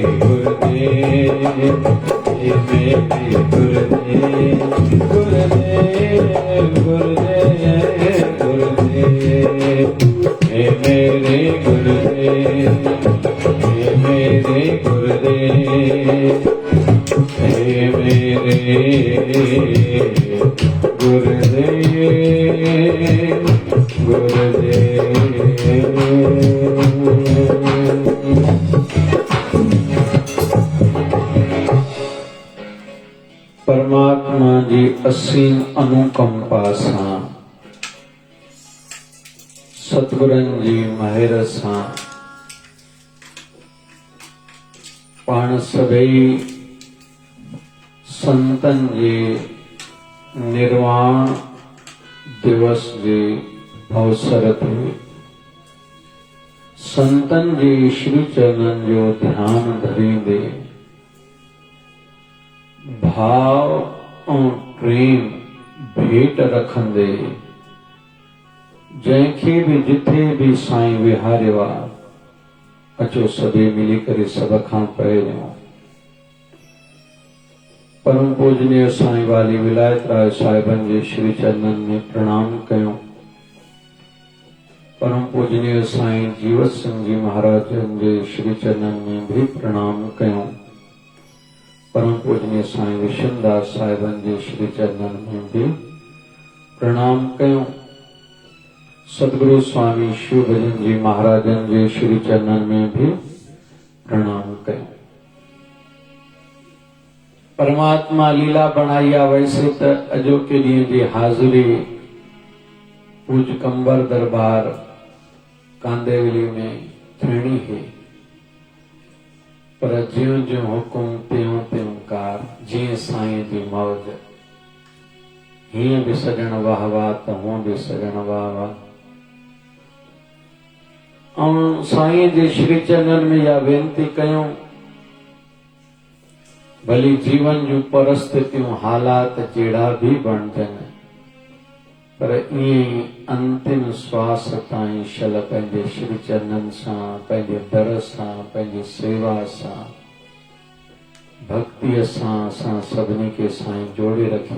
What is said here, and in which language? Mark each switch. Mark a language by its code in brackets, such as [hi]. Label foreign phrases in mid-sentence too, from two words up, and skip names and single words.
[hi] गुरुदेव हे मेरे गुरुदेव गुरुदेव गुरुदेव गुरुदेव हे मेरे गुरुदेव हे मेरे गुरुदेव हे मेरे गुरुदेव गुरुदेव। [sd] परमात्मा जी असीम अनुकंपा सां सतगुरन जी महर सां पाण सभई संतन जे निर्वाण दिवस जे अवसर ते संतन जे श्री चरणन जो ध्यान धरींदे भाव ऐं प्रेम भेट रखंदे जंहिंखे बि जिथे बि साईं विहारियो आहे, अचो सभई मिली करे सभ खां पहिरियों परम पूजनीय साईं वाली विलायत राय साहिबन जे श्री चरणन में प्रणाम कयूं। परम पूजनीय साईं जीवत सिंह जी महाराजन जे श्री चरणन में भी प्रणाम कयूं। परम पूजनीय साईं विशनदास साहिबन जे श्री चरणन में भी प्रणाम कयूं। सदगुरु स्वामी शिव भजन जी महाराजन जे श्री चरणन में भी प्रणाम कयूं। परमात्मा लीला बनाई आ वैसे त अजोके ॾींहं जी हाज़िरी पूज कंबर दरबार कांदेवली में थियणी है, पर ज्यों ज्यों हुकुम त्यों त्यों कार, जीअं साईं जी मौज, हीअं बि सजण वाह वाह त हूअं बि सजण वाह वाह। ऐं साईं जे श्री चरणन में इहा वेनती कयूं, भली जीवन जूं परिस्थितियूं हालात जहिड़ा भी बणजनि, पर ईअं ई अंतिम श्वास ताईं शल पंहिंजे श्री चरणन सां, पंहिंजे दर सां, पंहिंजी सेवा सां, भक्तिअ सां असां सभिनी खे साईं जोड़े रखे।